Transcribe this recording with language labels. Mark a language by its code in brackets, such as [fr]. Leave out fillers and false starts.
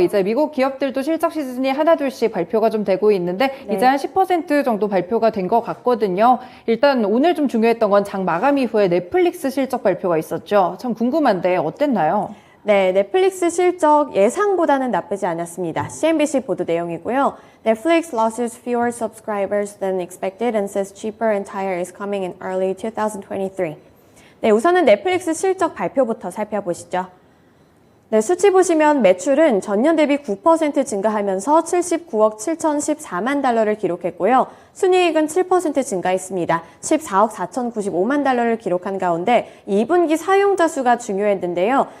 [ko] 이제 미국 기업들도 실적 시즌이 하나둘씩 발표가 좀 되고 있는데 이제 한 10% 정도 발표가 된 것 같거든요. 일단 오늘 좀 중요했던 건 장 마감 이후에 넷플릭스 실적 발표가 있었죠. 참 궁금한데 어땠나요? 네, 넷플릭스 실적 예상보다는 나쁘지 않았습니다. CNBC 보도 내용이고요. [en] Netflix loses fewer subscribers than expected and says cheaper and tire is coming in early 2023. [ko] 네, 우선은 넷플릭스 실적 발표부터 살펴보시죠. 네, 수치 보시면 매출은 전년 대비 9% 증가하면서 79억 7,014만 달러를 기록했고요. 순이익은 7% 증가했습니다. 14억 4,095만 달러를 기록한 가운데 2분기 사용자 수가 중요했는데요.